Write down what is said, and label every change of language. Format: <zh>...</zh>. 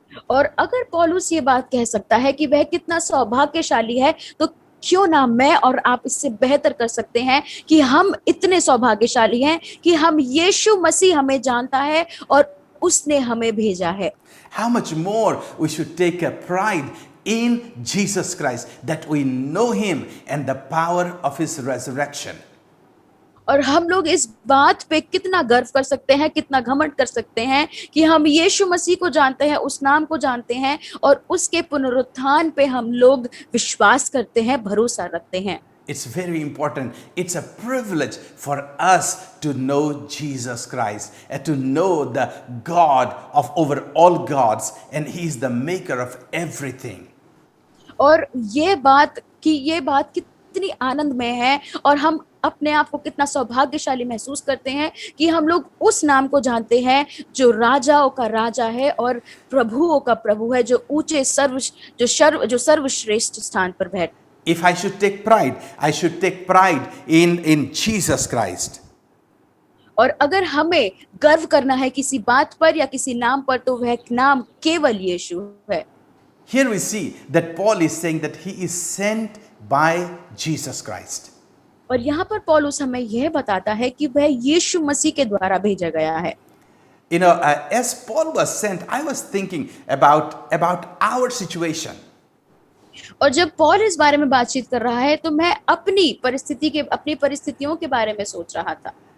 <hi>और अगर पौलुस ये बात कह सकता है कि वह कितना सौभाग्यशाली है, तो क्यों ना मैं और आप इससे बेहतर कर सकते हैं कि हम इतने सौभाग्यशाली हैं कि हम यीशु मसीह हमें जानता है और उसने हमें भेजा है।</hi> <en>How much more we should take a pride in Jesus Christ, that we know him and the power of his resurrection.</en> <hi>और हम लोग इस बात पे कितना गर्व कर सकते हैं, कितना घमंड कर सकते हैं कि हम यीशु मसीह को जानते हैं, उस नाम को जानते हैं और उसके पुनरुत्थान पे हम लोग विश्वास करते हैं, भरोसा रखते हैं।</hi> <en>It's very important. It's a privilege for us to know Jesus Christ and to know the God of over all gods, and he is the maker of everything.</en> <hi>और ये बात कितनी आनंदमय है और हम अपने आप को कितना सौभाग्यशाली महसूस करते हैं कि हम लोग उस नाम को जानते हैं जो राजाओं का राजा है और प्रभुओं का प्रभु है, जो ऊंचे जो सर्वश्रेष्ठ स्थान पर बैठ।</hi> <en>If I should take pride, I should take pride in Jesus Christ.</en> <hi>और अगर हमें गर्व करना है किसी बात पर या किसी नाम पर, तो वह नाम केवल यीशु है।</hi> <en>Here we see that Paul is saying that he is sent by Jesus Christ.</en> <hi>और यहाँ पर पौलुस हमें यह बताता है कि वह यीशु मसीह के द्वारा भेजा गया है।</hi> <en>You know, as Paul was sent, I was thinking about our situation.</en> <hi>और जब पौल इस बारे में बातचीत कर रहा है तो मैं अपनी परिस्थितियों के बारे में सोच रहा था।</hi>